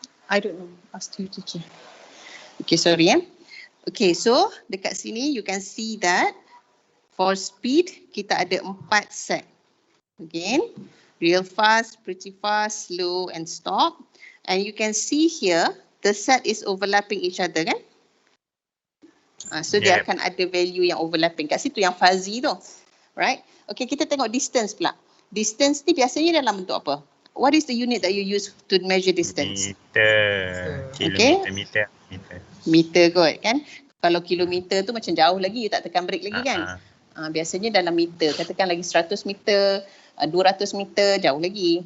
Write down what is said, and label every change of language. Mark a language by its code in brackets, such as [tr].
[en] I don't know. Ask you teacher. Okay, sorry Okay, so [ms] dekat sini [en] you can see that for speed [ms] kita ada 4 set. [en] Again, real fast, pretty fast, slow and stop. And you can see here the set is overlapping each other kan? [ms] So dia akan ada value yang overlapping. Kat situ yang fuzzy tu. Right? Okay, kita tengok distance pula. Distance ni biasanya dalam bentuk apa? [en] What is the unit that you use to measure distance? Meter. [ms] Kilometer, meter kot kan? Kalau kilometer tu macam jauh lagi, you tak tekan brake lagi kan? Biasanya dalam meter. Katakan lagi 100 meter, 200 meter, jauh lagi.